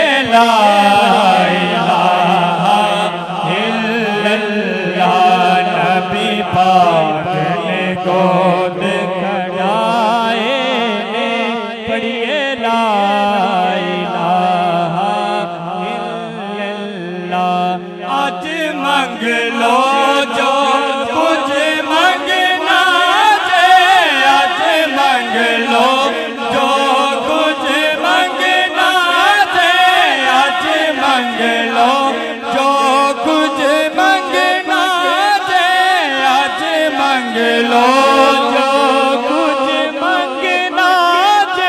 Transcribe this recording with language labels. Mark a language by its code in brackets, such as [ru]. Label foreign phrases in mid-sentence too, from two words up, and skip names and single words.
[ar] لا إله إلا الله. [ur] نبی پاک نے گود کھڑائے پڑھیے [ar] لا إله إلا الله. [ur] آج منگ لو جو کچھ منگنا ہے، آج منگ لو جو کچھ منگنا ہے، آج منگ لو جو کچھ منگنا ہے، آج منگ لو جو کچھ منگنا ہے.